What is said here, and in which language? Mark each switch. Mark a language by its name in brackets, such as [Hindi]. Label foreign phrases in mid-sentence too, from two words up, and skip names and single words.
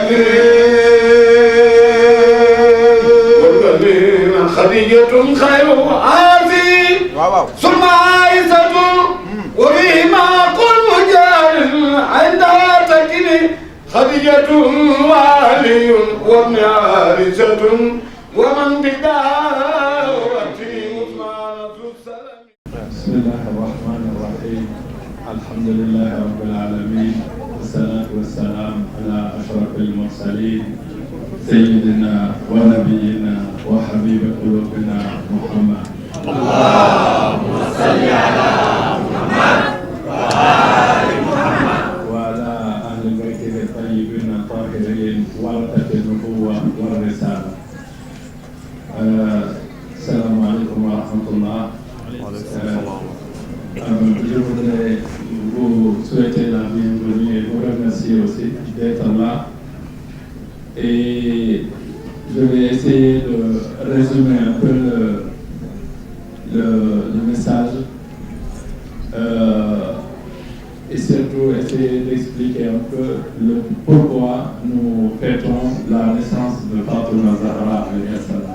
[Arabic] تكريم خديجةٌ خير آسي ثم عائشةٌ وبهما كل جارٍ عند تكريم خديجةٌ وعليٌّ وابن حارثةٌ ومن بدعوتي عثمان ذو السلام. بسم الله الرحمن الرحيم. الحمد لله رب العالمين والصلاة والسلام على أشرف المرسلين سيدنا ونبينا وحبيب قلوبنا محمد. اللهم صل على محمد وآل محمد وعلى أهل بيته الطيبين الطاهرين ورثة النبوة والرسالة. سلام عليكم ورحمة الله. [French] Je voudrais vous souhaiter la bienvenue et vous remercier aussi d'être là. Et je vais essayer de résumer un peu le message et surtout essayer d'expliquer un peu le pourquoi nous fêtons la naissance de Fatima Zahra [Arabic] عليه السلام.